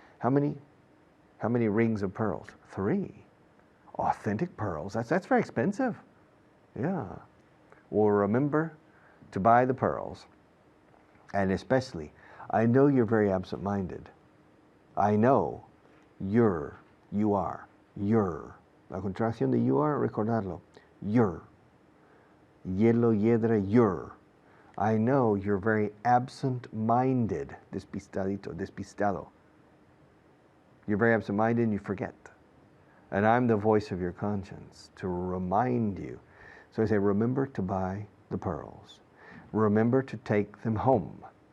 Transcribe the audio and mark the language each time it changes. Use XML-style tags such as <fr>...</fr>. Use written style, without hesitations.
<en>How many rings of pearls? 3. Authentic pearls. That's very expensive. Yeah. Well, remember to buy the pearls. And especially, I know you're very absent-minded. I know you are. You're.</en> <es>La contracción de you are, recordarlo. You're. Hielo, hiedra, you're.</es> <en>I know you're very absent-minded.</en> <es>Despistadito, despistado.</es> <en>You're very absent-minded and you forget. And I'm the voice of your conscience to remind you. So I say, remember to buy the pearls. Remember to take them home.</en>